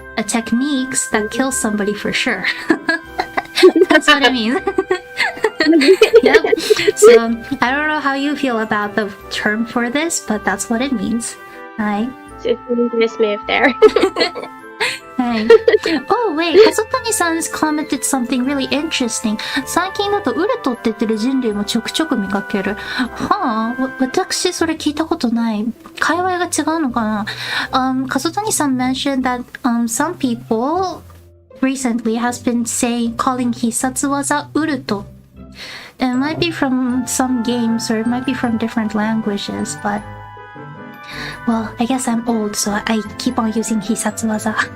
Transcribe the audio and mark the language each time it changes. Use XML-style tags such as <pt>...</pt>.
<en>Techniques that kill somebody for sure. That's what it means. Yep. So I don't know how you feel about the term for this, but that's what it means. Hi. It's a mismove there. Hi. Oh wait, Kasutani-san commented something really interesting.</en> <ja>最近だとウルトって言ってる人類もちょくちょく見かける。はあ、私それ聞いたことない。界隈が違うのかな。</ja> <en>Kasutani-san mentioned that some people recently has been calling hisatsuwaza uruto. It might be from some games or it might be from different languages, but well, I guess I'm old, so I keep on using hisatsuwaza.</en>